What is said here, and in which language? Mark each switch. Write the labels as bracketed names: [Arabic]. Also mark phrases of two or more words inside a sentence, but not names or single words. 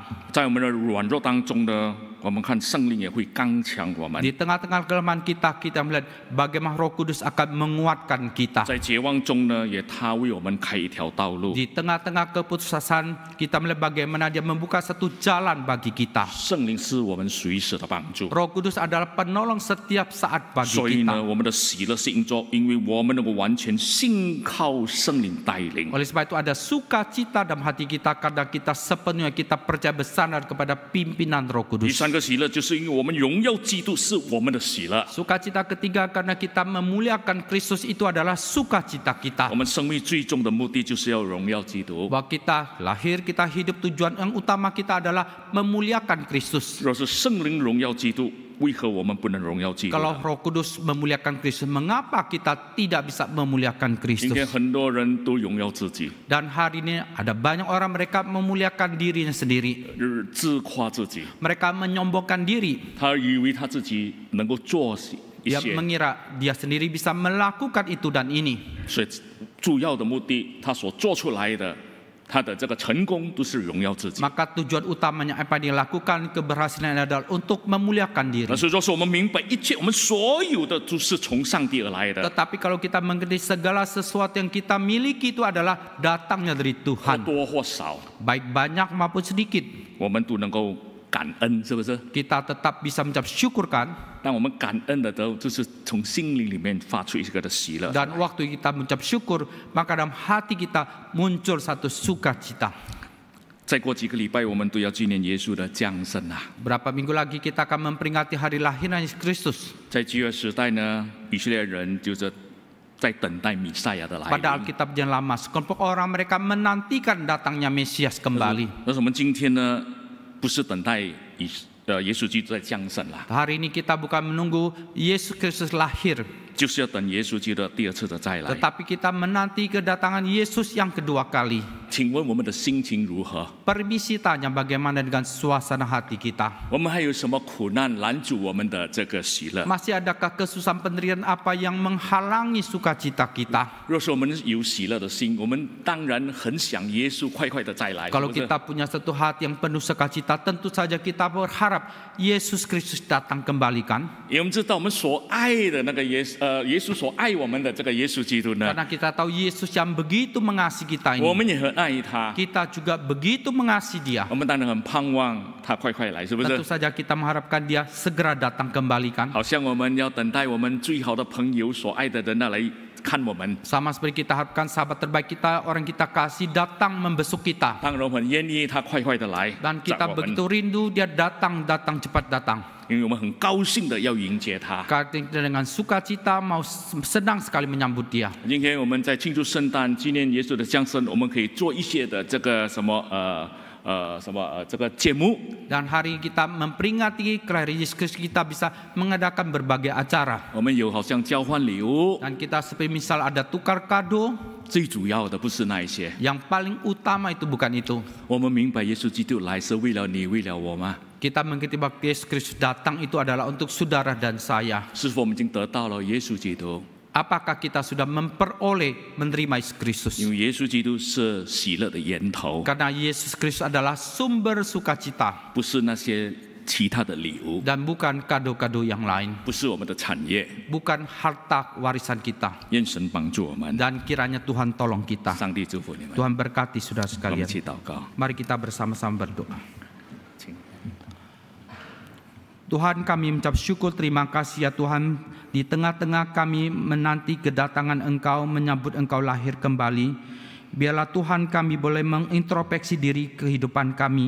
[Chinese] 在我们的软弱当中呢，我们看圣灵也会刚强我们； [Indonesian] Di tengah-tengah kelemahan kita, kita melihat bagaimana Roh Kudus akan menguatkan kita. [Chinese] 在绝望中呢，也他为我们开一条道路。 [Indonesian] Di tengah-tengah keputusasaan, kita melihat bagaimana Dia membuka satu jalan bagi kita. [Chinese] 圣灵是我们随时的帮助， [Indonesian] Roh Kudus adalah penolong setiap saat bagi [Chinese] 所以呢， [Indonesian] kita. [Chinese] 我们的喜乐是因为我们能够完全信靠圣灵带领。 [Indonesian] Oleh sebab itu ada sukacita dalam hati kita karena kita sepenuhnya kita percaya bersandar kepada pimpinan Roh [Chinese] 第 [Indonesian] Kudus. [Chinese] 三个喜乐就是因为我们荣耀基督是我们的喜乐， [Indonesian] Sukacita ketiga karena kita memuliakan Kristus itu adalah sukacita kita. [Chinese] 我们生命最终的目的就是要荣耀基督。 [Indonesian] Bahwa kita lahir, kita hidup, tujuan yang utama kita adalah memuliakan Kristus. [Chinese] 若是圣灵荣耀基督，为何我们不能荣耀基督 [Indonesian] Kalau [Chinese] 呢？ [Indonesian] Roh Kudus memuliakan Kristus, mengapa kita tidak bisa memuliakan [Chinese] 今天 [Indonesian] Kristus? [Chinese] 很多人都荣耀自己， [Indonesian] Dan hari ini ada banyak orang mereka memuliakan dirinya sendiri. [Chinese] 自夸自己， [Indonesian] Mereka menyombongkan diri. [Chinese] 他以为他自己能够做一 [Indonesian] Dia [Chinese] 些， [Indonesian] mengira dia sendiri bisa melakukan itu dan ini. [Chinese] 所以主要的目的，他所做出来的，他的这个成功都是荣耀自己。 [Indonesian] Maka tujuan utamanya apa yang dilakukan, keberhasilan adalah untuk memuliakan diri. [Chinese] 但是若是我们明白一切，我们所有的都是从上帝而来的， [Indonesian] Tetapi kalau kita mengerti segala sesuatu yang kita miliki itu adalah datangnya dari [Chinese] 或 [Indonesian] Tuhan. [Chinese] 多或少， [Indonesian] Baik banyak maupun sedikit. [Chinese] 我们都能够感恩，是不是？ [Indonesian] Kita tetap bisa mengucap syukur kan? [Chinese] 当我们感恩的时候，就是从心灵里面发出一个的喜乐。 [Indonesian] Dan waktu kita mengucap syukur, maka dalam hati kita muncul satu sukacita. [Chinese] 再过几个礼拜，我们都要纪念耶稣的降生啊！ [Indonesian] Berapa minggu lagi kita akan memperingati hari lahiran Yesus Kristus. [Chinese] 在旧约时代呢，以色列人就是在等待弥赛亚的来 [Indonesian] Pada [Chinese] 临。 [Indonesian] Alkitab yang lama, sekelompok orang mereka menantikan datangnya Mesias kembali. [Chinese] 但是我们今天呢，不是等待耶稣基督在降生啦， [Indonesian] Hari ini kita bukan menunggu Yesus Kristus lahir, [Chinese] 就是要等耶稣基督的第二次的再来。 [Indonesian] tetapi kita menanti kedatangan Yesus yang kedua kali. [Chinese] 请问我们的心情如何？ [Indonesian] Permisi tanya bagaimana dengan suasana hati kita? [Chinese] 我们还有什么苦难拦阻我们的这个喜乐？ [Indonesian] Masih adakah kesusahan penderitaan apa yang menghalangi sukacita kita? [Chinese] 若是我们有喜乐的心，我们当然很想耶稣快快的再来。 [Indonesian] Kalau [Chinese] 是不是 [Indonesian] kita punya satu hati yang penuh sukacita, tentu saja kita berharap Yesus Kristus datang kembali kan? [Chinese] 因为我们知道我们所爱的那个耶稣所爱我们的这个耶稣基督呢， [Indonesian] Karena kita tahu Yesus yang begitu mengasihi kita [Chinese] 我 [Indonesian] ini. [Chinese] 们也很爱他， [Indonesian] Kita juga begitu mengasihi dia. [Chinese] 我们当然很盼望他快快来，是不是 [Indonesian] Tentu？saja kita mengharapkan dia segera datang kembali kan? [Chinese] 好像我们要等待我们最好的朋友所爱的人来看我们， [Indonesian] Sama seperti kita harapkan sahabat terbaik kita, orang kita kasih datang membesuk kita. [Chinese] 当然我们很愿意他快快的来 [Indonesian] Dan [Chinese] 找 [Indonesian] kita [Chinese] 我们， [Indonesian] begitu rindu dia datang cepat datang. [Chinese] 因为我们很高兴的要迎接他。 [Indonesian] Karena kita dengan sukacita mau senang sekali menyambut dia. [Chinese] 今天我们在庆祝圣诞、纪念耶稣的降生，我们可以做一些的这个什么这个节目。 [Indonesian] Dan hari kita memperingati kelahiran Yesus Kristus, kita bisa mengadakan berbagai acara. [Chinese] 我们有好像交换礼物， [Indonesian] Dan kita seperti misal ada tukar kado, [Chinese] 最主要的不是那一些。 [Indonesian] yang paling utama itu bukan itu. [Chinese] 我们明白耶稣基督来是为了你，为了我吗？ [Indonesian] Kita mengerti bahwa Yesus Kristus datang itu adalah untuk saudara dan saya. [Chinese] 是否我们已经得到了耶稣基督？ [Indonesian] Apakah kita sudah memperoleh menerima Yesus Kristus? [Chinese] 因为耶稣基督是喜乐的源头， [Indonesian] Karena Yesus Kristus adalah sumber sukacita [Chinese] 不是那些其他的礼物， [Indonesian] dan bukan kado-kado yang lain, [Chinese] 不是我们的产业。 [Indonesian] bukan harta warisan kita. [Chinese] 愿神帮助我们， [Indonesian] Dan kiranya Tuhan tolong kita. [Chinese] 上帝祝福你们。 [Indonesian] Tuhan berkati saudara [Chinese] 我们一 [Indonesian] sekalian. [Chinese] 起祷告。 [Indonesian] Mari kita bersama-sama berdoa. [Chinese] 请 [Indonesian] Tuhan, kami mengucap syukur, terima kasih ya Tuhan. Di tengah-tengah kami menanti kedatangan Engkau, menyambut Engkau lahir kembali. Biarlah Tuhan kami boleh mengintrospeksi diri kehidupan kami.